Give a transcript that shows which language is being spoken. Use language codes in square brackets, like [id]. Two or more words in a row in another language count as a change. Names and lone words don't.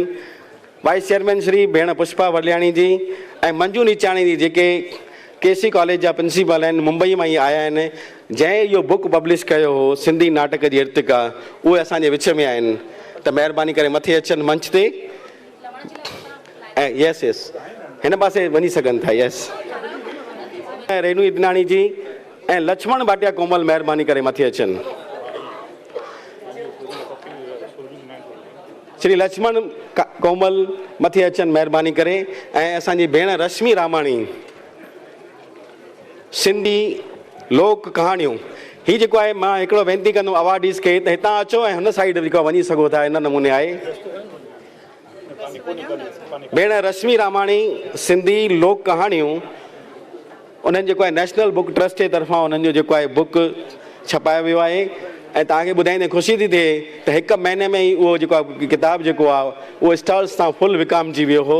[en] Vice Chairman [sd] श्री भेण पुष्पा वरलियाणी जी ऐं मंजू निचाणी जी जेके KC कॉलेज जा प्रिंसिपल आहिनि मुंबई मां ई आया आहिनि जंहिं इहो [en] book publish [sd] कयो हो सिंधी नाटक जी इर्तिका उहे असांजे विच में आहिनि त महिरबानी करे मथे अचनि मंच ते। ऐं यस हिन पासे वञी सघनि था। यस रेनू इदनाणी जी ऐं लक्ष्मण भाटिया कोमल महिरबानी करे मथे अचनि। श्री लक्ष्मण कोमल मथे अचनि महिरबानी करे। ऐं असांजी भेण रश्मि रामाणी सिंधी लोक कहाणियूं हीअ जेको आहे मां हिकिड़ो वेनती कंदुमि अवार्डीज़ खे त हितां अचो ऐं हुन साइड जेको वञी सघो था इन नमूने आहे। भेण रश्मि रामाणी सिंधी लोक कहाणियूं उन्हनि जेको आहे नेशनल बुक ट्रस्ट जे तरफ़ां उन्हनि जो जेको आहे बुक छपायो वियो आहे ऐं तव्हांखे ॿुधाईंदे ख़ुशी थी थिए त हिकु महीने में ई उहो जेको आहे किताबु जेको आहे उहो स्टॉल्स तां फुल विकामजी वियो हो।